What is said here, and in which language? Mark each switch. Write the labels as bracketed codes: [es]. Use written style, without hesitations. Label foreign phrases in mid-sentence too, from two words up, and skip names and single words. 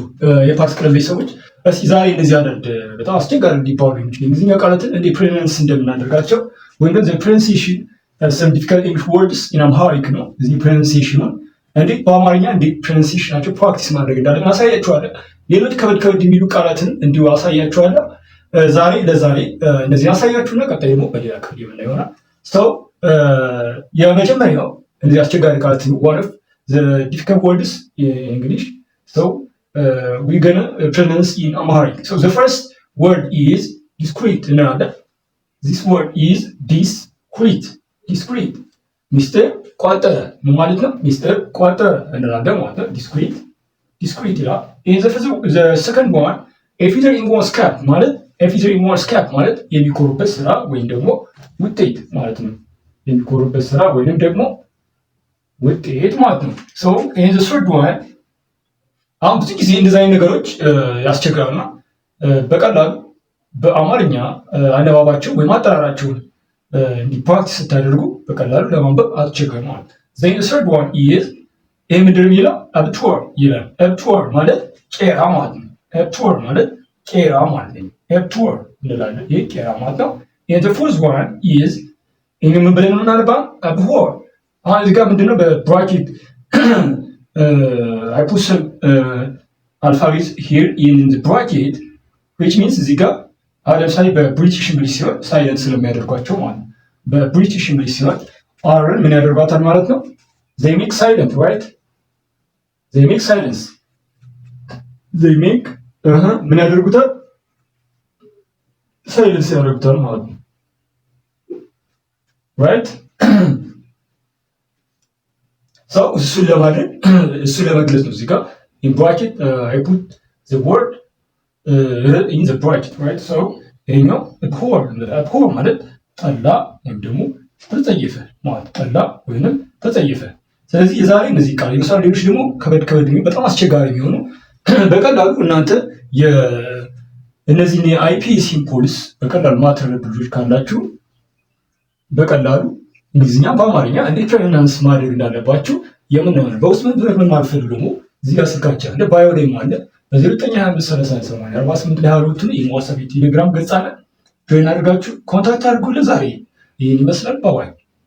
[am] የፓርት ክለብ ቤተሰቦች፣ እስኪ ዛሬ እንደዚህ አንዳንድ በጣም አስቸጋሪ እንዲባሉ የሚችሉ የእንግሊዝኛ ቃላትን እንዴት ፕሮናንስ እንደምናደርጋቸው ወይም ደግሞ [en] pronunciation some difficult English words in Amharic [am] ነው። እዚህ ፕሮናንሲዬሽኑን እንዴት በአማርኛ እንዴት ፕሮናንሲዬሽናቸው ፕራክቲስ ማድረግ እንዳለን አሳያችኋለሁ። ሌሎች ከበድ የሚሉ ቃላትን እንዲሁ አሳያችኋለሁ። ለዛሬ እነዚህ አሳያችሁና ቀጣይ ደግሞ በሌላ ክፍል የምናየው ይሆናል። ሰው የመጀመሪያው እነዚህ አስቸጋሪ ቃላትን [en] one of the difficult words in English. So we're gonna pronounce in Amharic. So the first word is discreet. This word is discreet. Discreet. Mr. [am] ቋጠረ ምን ማለት ነው? ሚስተር ቋጠረ እንላለን ማለት ነው። discreet. discreet ይላል። [en] In the second one, a feather in one's cap [am] ማለት [en] a feather in one's cap [am] ማለት የሚኮሩበት ስራ ወይም ደግሞ ውጤት ማለት ነው። የሚኮሩበት ስራ ወይም ደግሞ ውጤት ማለት ነው። ሶ [en] in the third one [am] አሁን ብዙ ጊዜ እንደዚህ አይነት ነገሮች ያስቸግራሉና በቀላሉ በአማርኛ አነባባቸው ወይም አጠራራቸውን እንዲህ ፕራክቲስ ስታደርጉ በቀላሉ ለማንበብ አትቸገሩ ማለት ነው። [en] the third one is [am] ይህ ምንድን ነው የሚለው? አብትወር ይላል። አብትወር ማለት ቄራ ማለት ነው። አብትወር ማለት ቄራ ማለት ነው። አብትወር እንላለን። ይህ ቄራ ማለት ነው። [en] and the fourth one is [am] ይህ ምን ብለን የምናነባው? አብትወር አሁን እዚህ ጋር ምንድነው በብራኬት [en] I put some alphabets here in the bracket which means [am] እዚህ ጋር አሁን ለምሳሌ [en] British English [am] ሲሆን ሳይለንት ስለሚያደርጓቸው ማለት ነው። [en] British English [am] ሲሆን አርን ምን ያደርጓታል ማለት ነው? [en] they make silent right they make silence they make [am] ምን ያደርጉታል? ሳይለንስ ያደርጉታል ማለት ነው። right ሰው እሱን ለማድረግ እሱን ለመግለጽ ነው። እዚህ ጋር [en] in bracket I put the word in the bracket right so [am] ይሄኛው abhor ማለት ጠላ ወይም ደግሞ ተጸየፈ ማለት ጠላ ወይንም ተጸየፈ። ስለዚህ የዛሬ እነዚህ ቃል የምሳሌ ሌሎች ደግሞ ከበድ በጣም አስቸጋሪ የሚሆኑ በቀላሉ እናንተ እነዚህ የአይፒ ሲምቦልስ በቀላሉ ማትረዱ ልጆች ካላችሁ በቀላሉ እንግሊዝኛ በአማርኛ እንዴት ፕሮናንስ ማድረግ እንዳለባችሁ የምናየው በውስጥ ምን ማለት ደግሞ እዚህ ጋር ስልካችን አለ ባዮ ላይ ማለት በ09253848 ላይ ያሉትን የዋትስአፕ ቴሌግራም ገጽ አለ። ጆይን አድርጋችሁ ኮንታክት አድርጉ። ለዛሬ ይህን ይመስላል። ባይ